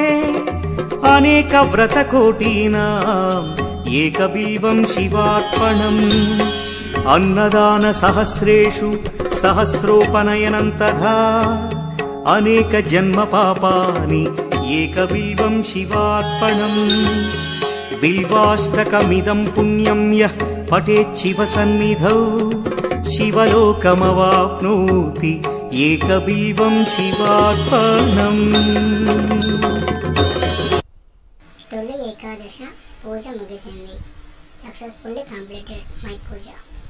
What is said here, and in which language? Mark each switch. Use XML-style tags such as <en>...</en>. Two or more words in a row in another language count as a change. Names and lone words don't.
<sa>अनेकव्रतकोटीनाम् एकबिल्वं शिवार्पणम् अन्नदानसहस्रेषु सहस्रोपनयनं तथा अनेकजन्मपापानि एकबिल्वं शिवार्पणम् बिल्वाष्टकमिदं पुण्यं यः पठेच्छिवसन्निधौ शिवलोकमवाप्नोति एकबिल्वं शिवार्पणम्।</sa> <te>తొలి ఏకాదశ పూజ ముగిసింది.</te> <en>successfully completed my pooja.</en>